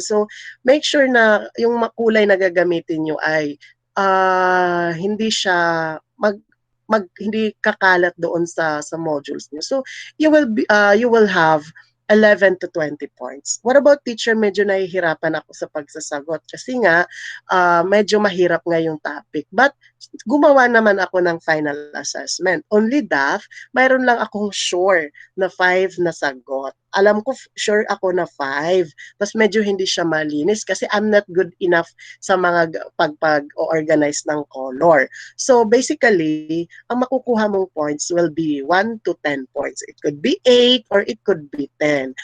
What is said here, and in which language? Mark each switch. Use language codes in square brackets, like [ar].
[tl] So, make sure na yung kulay na gagamitin nyo ay hindi siya hindi kakalat doon sa modules niyo. [en] So you will have 11 to 20 points. What about teacher? [tl] Medyo nahihirapan ako sa pagsasagot kasi nga medyo mahirap nga yung topic. But gumawa naman ako ng final assessment. Only that, mayroon lang akong sure na 5 na sagot. Alam ko sure ako na 5. Tapos medyo hindi siya malinis kasi [en] I'm not good enough [tl] sa mga pag-organize ng color. [en] So basically, ang makukuha mong points will be 1 to 10 points. It could be 8 or it could be 10.